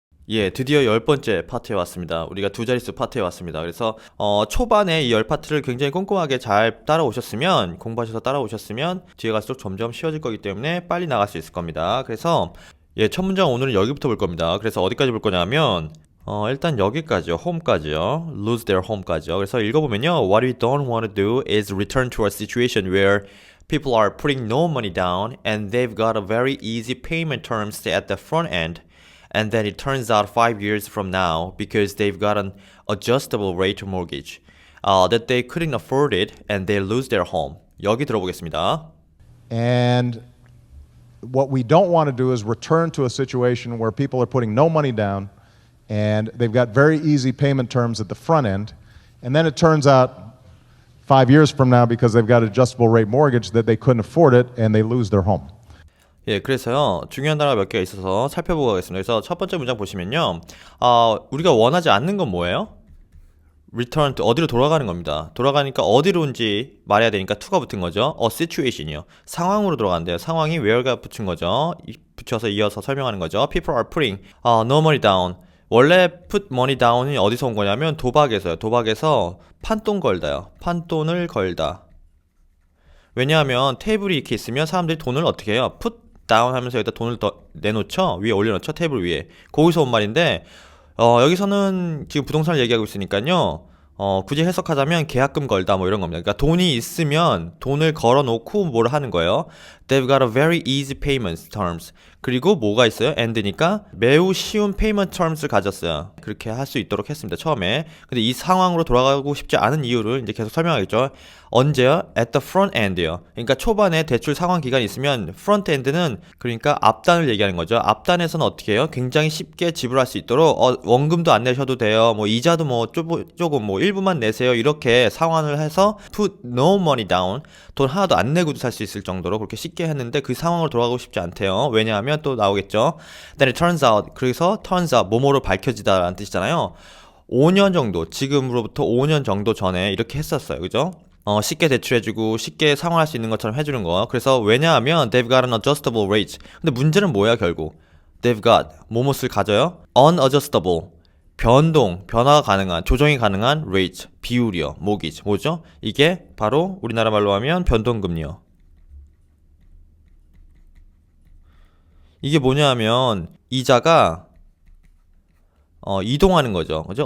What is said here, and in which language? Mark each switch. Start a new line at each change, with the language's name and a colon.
Korean: 예, 드디어 10번째 파트에 왔습니다. 우리가 두 자릿수 파트에 왔습니다. 그래서 초반에 이 10파트를 굉장히 꼼꼼하게 잘 따라오셨으면, 공부하셔서 따라오셨으면 뒤에 갈수록 점점 쉬워질 거기 때문에 빨리 나갈 수 있을 겁니다. 그래서 예, 첫 문장 오늘은 여기부터 볼 겁니다. 그래서 어디까지 볼 거냐면 일단 여기까지요. home까지요.
English: lose their home까지요.
Korean: 그래서 읽어보면요.
English: What we don't want to do is return to a situation where people are putting no money down and they've got a very easy payment terms at the front end. And then it turns out 5 years from now, because they've got an adjustable rate mortgage, that they couldn't afford it and they lose their home.
Korean: 여기 들어보겠습니다.
English: And what we don't want to do is return to a situation where people are putting no money down and they've got very easy payment terms at the front end. And then it turns out 5 years from now, because they've got adjustable rate mortgage, that they couldn't afford it and they lose their home.
Korean: 예, 그래서요, 중요한 단어가 몇 개가 있어서 살펴보고 가겠습니다. 그래서 첫 번째 문장 보시면요, 우리가 원하지 않는 건 뭐예요?
English: return to,
Korean: 어디로 돌아가는 겁니다. 돌아가니까 어디로인지 말해야 되니까 to가 붙은 거죠.
English: a situation
Korean: 이요. 상황으로 돌아간대요. 상황이 where가 붙은 거죠. 붙여서 이어서 설명하는 거죠.
English: People are putting no money down.
Korean: 원래 put money down이 어디서 온 거냐면 도박에서요. 도박에서 판돈 걸다요. 판돈을 걸다. 왜냐하면 테이블이 이렇게 있으면 사람들이 돈을 어떻게 해요? put down 하면서 여기다 돈을 더 내놓죠. 위에 올려놓죠. 테이블 위에. 거기서 온 말인데 여기서는 지금 부동산을 얘기하고 있으니까요. 굳이 해석하자면 계약금 걸다 뭐 이런 겁니다. 그러니까 돈이 있으면 돈을 걸어놓고 뭘 하는 거예요.
English: They've got a very easy payment terms.
Korean: 그리고 뭐가 있어요? and니까 매우 쉬운 payment terms를 가졌어요. 그렇게 할 수 있도록 했습니다. 처음에. 근데 이 상황으로 돌아가고 싶지 않은 이유를 이제 계속 설명하겠죠. 언제요?
English: At the front end요.
Korean: 그러니까 초반에 대출 상환 기간이 있으면 front end는 그러니까 앞단을 얘기하는 거죠. 앞단에서는 어떻게 해요? 굉장히 쉽게 지불할 수 있도록 원금도 안 내셔도 돼요. 뭐 이자도 뭐 조금 뭐 일부만 내세요. 이렇게 상환을 해서
English: put no money down.
Korean: 돈 하나도 안 내고도 살 수 있을 정도로 그렇게 쉽게 했는데 그 상황으로 돌아가고 싶지 않대요. 왜냐하면 또 나오겠죠.
English: Then it turns out.
Korean: 그래서 turns out 뭐뭐로 밝혀지다라는 뜻이잖아요. 5년 정도, 지금으로부터 5년 정도 전에 이렇게 했었어요. 그죠? 쉽게 대출해주고 쉽게 상환할 수 있는 것처럼 해주는 거. 그래서 왜냐하면
English: they've got an adjustable rate.
Korean: 근데 문제는 뭐야 결국?
English: They've got
Korean: 뭐뭇을 가져요?
English: unadjustable.
Korean: 변화가 가능한, 조정이 가능한 rate, 비율이요. mortgage. 뭐죠? 이게 바로 우리나라 말로 하면 변동금리요. 이게 뭐냐 하면 이자가 이동하는 거죠. 그죠?